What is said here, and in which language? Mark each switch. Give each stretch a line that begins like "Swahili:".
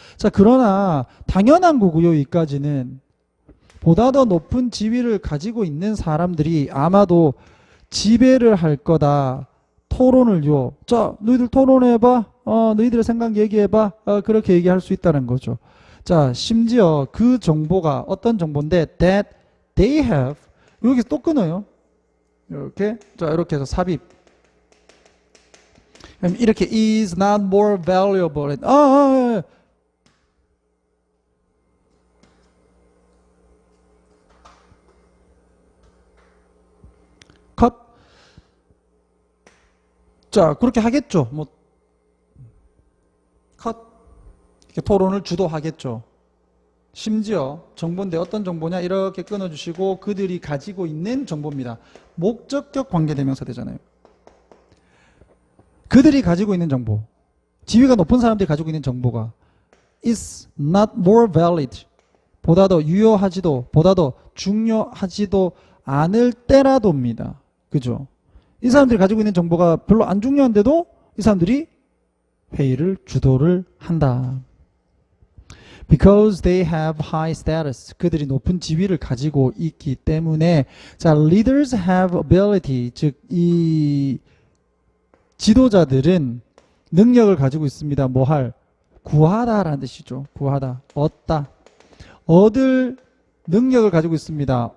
Korean: 자, 그러나 당연한 거고요. 여기까지는 보다 더 높은 지위를 가지고 있는 사람들이 아마도 지배를 할 거다. 토론을요. 자, 너희들 토론해봐. 너희들의 생각 얘기해봐. 그렇게 얘기할 수 있다는 거죠. 자, 심지어 그 정보가 어떤 정보인데
English: that they have
Korean: 여기서 또 끊어요. 이렇게. 자, 이렇게 해서 삽입. 이렇게
English: is not more valuable.
Korean: 컷. 자, 그렇게 하겠죠. 뭐 컷. 이렇게 토론을 주도하겠죠. 심지어 정보인데 어떤 정보냐 이렇게 끊어주시고 그들이 가지고 있는 정보입니다. 목적격 관계대명사 되잖아요. 그들이 가지고 있는 정보, 지위가 높은 사람들이 가지고 있는 정보가
English: is not more valid,
Korean: 보다 더 유효하지도 보다 더 중요하지도 않을 때라도입니다. 그죠? 이 사람들이 가지고 있는 정보가 별로 안 중요한데도 이 사람들이 회의를 주도를 한다.
English: Because they have high status.
Korean: 그들이 높은 지위를 가지고 있기 때문에.
English: 자, leaders have ability.
Korean: 즉, 이 지도자들은 능력을 가지고 있습니다. 뭐 할? 구하다라는 뜻이죠. 구하다. 얻다. 얻을 능력을 가지고 있습니다.